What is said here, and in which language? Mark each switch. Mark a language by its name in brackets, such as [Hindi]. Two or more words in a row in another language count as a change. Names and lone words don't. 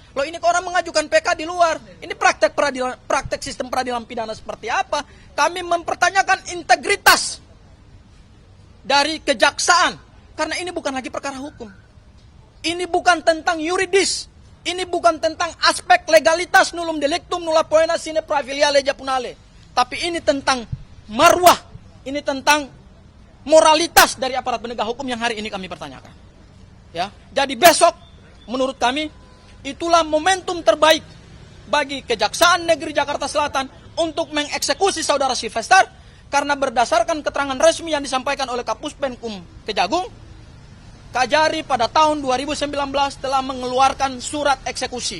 [Indonesian] Loh, ini kok orang mengajukan PK di luar. Ini praktek sistem peradilan pidana seperti apa? Kami mempertanyakan integritas dari kejaksaan. Karena ini bukan lagi perkara hukum. Ini bukan tentang yuridis. Ini bukan tentang aspek legalitas [Latin] nullum delictum nulla poena sine praevilia legia punale. [Indonesian] Tapi ini tentang marwah. Ini tentang moralitas dari aparat penegak hukum yang hari ini kami pertanyakan. Ya, jadi besok menurut kami itulah momentum terbaik bagi Kejaksaan Negeri Jakarta Selatan untuk mengeksekusi saudara Sylvester, karena berdasarkan keterangan resmi yang disampaikan oleh Kapus Penkum Kejagung, Kajari pada tahun 2019 telah mengeluarkan surat eksekusi.